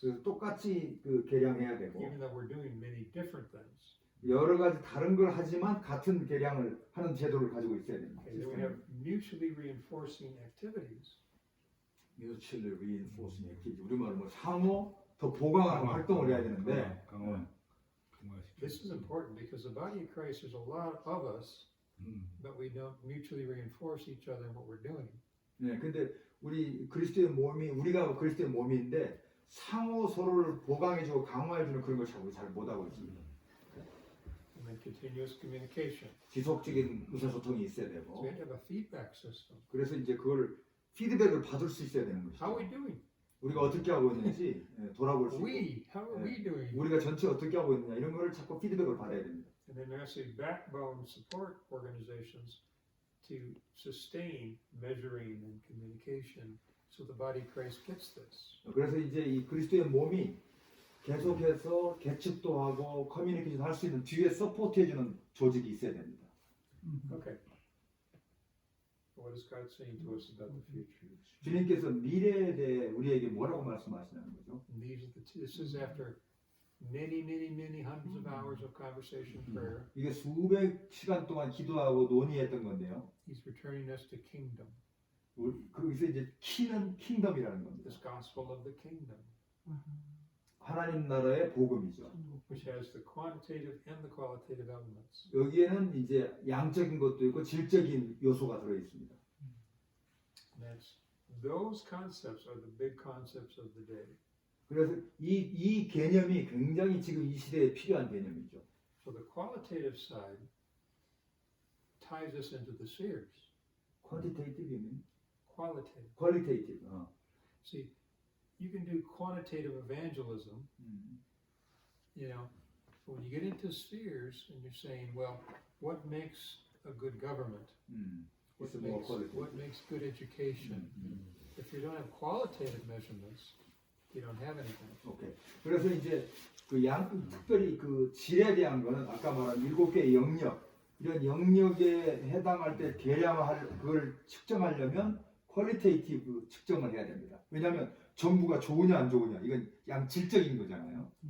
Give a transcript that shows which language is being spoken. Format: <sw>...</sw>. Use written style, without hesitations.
<ko>그래서 똑같이 그 계량해야 되고</ko> <en>even though we're doing many different things.</en> <ko>여러 가지 다른 걸 하지만 같은 계량을 하는 제도를 가지고 있어야 됩니다.</ko> <en>Okay, then we have mutually reinforcing activities. Mutually reinforcing activity.</en> <ko>우리말로 뭐 상호 더 보강하는 활동을 해야 되는데</ko> <en>This is important because the body of Christ is a lot of us, but we don't mutually reinforce each other in what we're doing.</en> <ko>네, 근데 우리가 그리스도의 몸인데 상호 서로를 보강해주고 강화해주는 그런 걸 잘 못하고 있습니다.</ko> <en>And then continuous communication.</en> <ko>지속적인 의사소통이 있어야</ko> <en>So</en> <ko>되고</ko> <en>we have to have a feedback system.</en> <ko>그래서 이제 그거를 피드백을 받을 수 있어야 되는</ko> <en>How are we doing?</en> <ko>우리가 어떻게 하고 있는지 돌아볼 수 있고</ko> <en>How are we doing?</en> <ko>우리가 전체 어떻게 하고 있느냐 이런 거를 자꾸 피드백을 받아야 됩니다.</ko> <en>And then there's a backbone support organizations to sustain measuring and communication so the body of Christ gets this.</en> <ko>그래서 이제 이 그리스도의 몸이 계속해서 계측도 하고 커뮤니케이션 할 수 있는 뒤에 서포트해주는 조직이 있어야 됩니다.</ko> <en>Okay. What is God saying to us about the future?</en> <ko>주님께서 미래에 대해 우리에게 뭐라고 말씀하시냐는 거죠.</ko> <en>And this is after many hundreds of hours of conversation and prayer.</en> <ko>이게 수백 시간 동안 기도하고 논의했던 건데요.</ko> <en>He's returning us to kingdom,</en> <ko>거기서 이제 키는 킹덤이라는 겁니다.</ko> <en>this gospel of the kingdom,</en> <ko>하나님 나라의 복음이죠.</ko> <en>which has the quantitative and the qualitative elements.</en> <ko>여기에는 이제 양적인 것도 있고 질적인 요소가 들어 있습니다.</ko> <en>And those concepts are the big concepts of the day.</en> <ko>그래서 이 개념이 굉장히 지금 이 시대에 필요한 개념이죠.</ko> <en>So the qualitative side ties us into the spheres.</en> <ko>퀄리테이티브는</ko> <en>Qualitative.</en> <ko>퀄리테이티브.</ko> <en>See, you can do quantitative evangelism, you know, but when you get into spheres and you're saying, well, what makes a good government? It's more qualitative. What makes good education? If you don't have qualitative measurements, you don't have anything.</en> <ko>오케이. 그래서 이제 특별히 그 질에 대한 거는 아까 말한 7개의 영역 이런 영역에 해당할 때 계량할 그걸 측정하려면 퀄리테이티브 측정을 해야 됩니다. 왜냐하면 정부가 좋으냐 안 좋으냐 이건 양질적인 거잖아요.</ko>